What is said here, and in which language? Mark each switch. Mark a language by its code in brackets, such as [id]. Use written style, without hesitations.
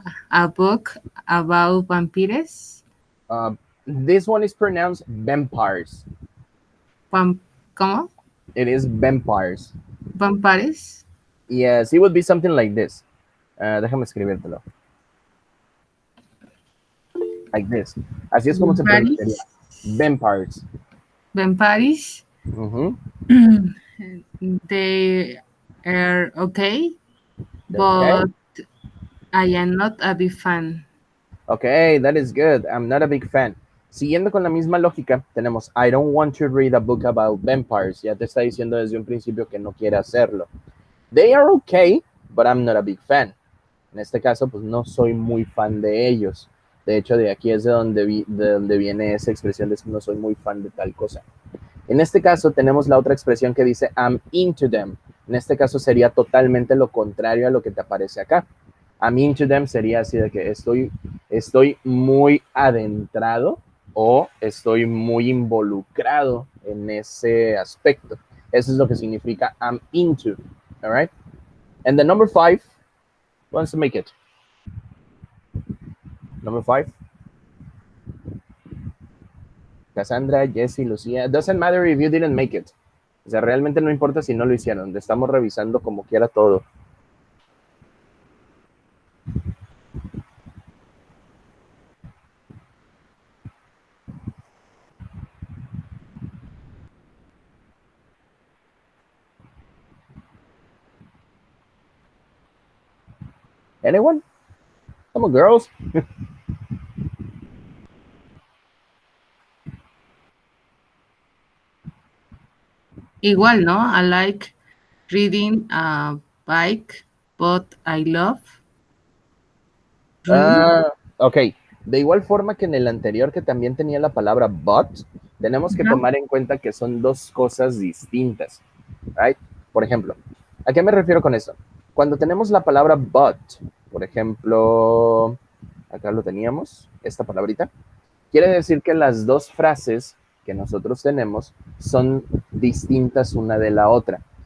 [en] a book about vampires. This one is pronounced vampires. [es] ¿Cómo? [en] It is vampires. Vampires. Yes, it would be something like this. [es] Déjame escribírtelo. [en] Like this. [es] Así es como se pronunciaría. [en] Vampires. Vampires. Mm-hmm. They are okay, Okay. but I am not a big fan. Okay, that is good. I'm not a big fan. [es] Siguiendo con la misma lógica, tenemos [en] I don't want to read a book about vampires. [es] Ya te está diciendo desde un principio que no quiere hacerlo. [en] They are okay, but I'm not a big fan. [es] En este caso, pues no soy muy fan de ellos. De hecho, de aquí es de donde viene esa expresión de no soy muy fan de tal cosa. En este caso, tenemos la otra expresión que dice [en] I'm into them. [es] En este caso, sería totalmente lo contrario a lo que te aparece acá. [en] I'm into them [es] sería así de que estoy muy adentrado o estoy muy involucrado en ese aspecto. Eso es lo que significa I'm into. [en] All right? And the number 5 wants to make it. Number 5. Cassandra, Jessie, Lucía. It doesn't matter if you didn't make it. [es] O sea, realmente no importa si no lo hicieron. Estamos revisando como quiera todo. [en] Anyone? Come on, girls. [es] Igual, ¿no? [en] I like reading a bike, but I love running. [es] Ok, de igual forma que en el anterior que también tenía la palabra but, tenemos que tomar en cuenta que son dos cosas distintas, right? Por ejemplo, ¿a qué me refiero con eso? Cuando tenemos la palabra but, por ejemplo, acá lo teníamos, esta palabrita, quiere decir que las dos frases que nosotros tenemos son distintas una de la otra.